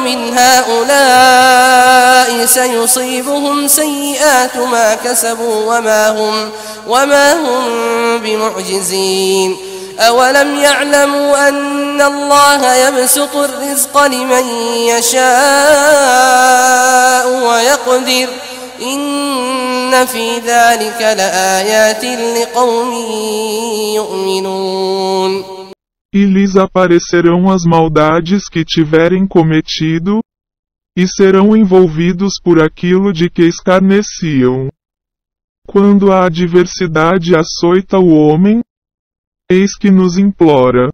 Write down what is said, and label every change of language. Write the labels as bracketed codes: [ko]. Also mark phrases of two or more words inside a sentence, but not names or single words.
[ar] من هؤلاء سيصيبهم سيئات ما كسبوا وما هم بمعجزين أولم يعلموا أن الله يبسط الرزق لمن يشاء ويقدر إن في ذلك لآيات لقوم يؤمنون. [pt] E lhes aparecerão as maldades que tiverem cometido, e serão envolvidos por aquilo de que escarneciam. Quando a adversidade açoita o homem, eis que nos implora.